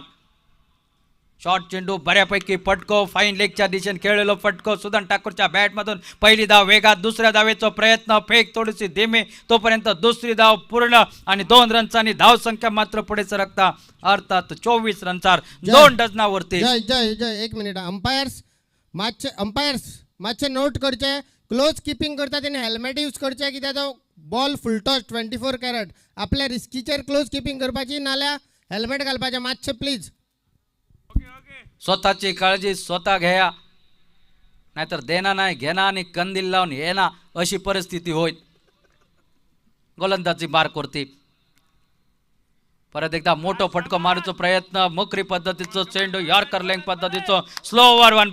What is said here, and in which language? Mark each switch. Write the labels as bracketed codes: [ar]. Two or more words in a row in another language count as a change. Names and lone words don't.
[mr] शॉर्ट चेंडू बऱ्यापैकी फटको, फाईन लेगच्या दिशेने खेळलेलो फटको, सुदन ठाकूरच्या बॅटमधून पहिली धाव वेगात, दुसऱ्या धावेचा प्रयत्न, फेक थोडीशी धीमे, तोपर्यंत दुसरी धाव पूर्ण आणि 2 रन्सांनी धाव संख्या मात्र पुढे सरकता अर्थात 24 रन्सार 2 डझनावरती. जय जय जय, एक मिनिट. [kok] अंपायर्स मातशे नोट करचे, [en] close keeping [kok] करता तेणे हेल्मेट यूज करचे, कित्याक तो बॉल [en] full toss [kok] 24 कॅरेट, आपल्या रिस्कीचेर [en] close keeping [kok] करपाची, नाल्या हेल्मेट घालपाचें मातशे प्लीज. [mr] स्वतःची काळजी स्वतः घ्या, नाहीतर देना नाही घेना आणि कंदील लावून येना अशी परिस्थिती होईल. गोलंदाजी बार करते. [kok] परत एकदा मोठो फटको मारूचो प्रयत्न, मोकरी पद्धतीचो चेंडू, [en] yorker leg [kok] पद्धतीचो [en] slow over [kok] 1.